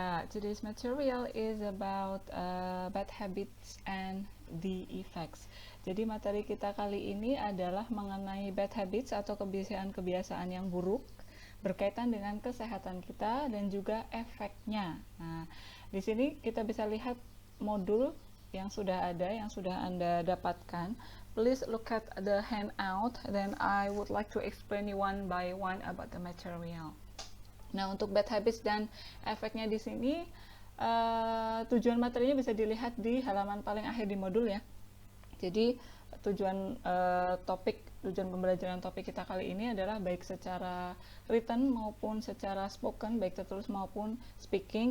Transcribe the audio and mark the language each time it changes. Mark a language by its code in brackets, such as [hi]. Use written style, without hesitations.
[en] Today's material is about bad habits and the effects. [id] Jadi materi kita kali ini adalah mengenai bad habits atau kebiasaan-kebiasaan yang buruk berkaitan dengan kesehatan kita dan juga efeknya. Nah, di sini kita bisa lihat modul yang sudah ada, yang sudah Anda dapatkan. [en] Please look at the handout, then I would like to explain you one by one about the material. [id] Nah, untuk bad habits dan efeknya di sini, tujuan materinya bisa dilihat di halaman paling akhir di modul ya. Jadi tujuan pembelajaran topik kita kali ini adalah baik secara written maupun secara spoken, baik tertulis maupun speaking.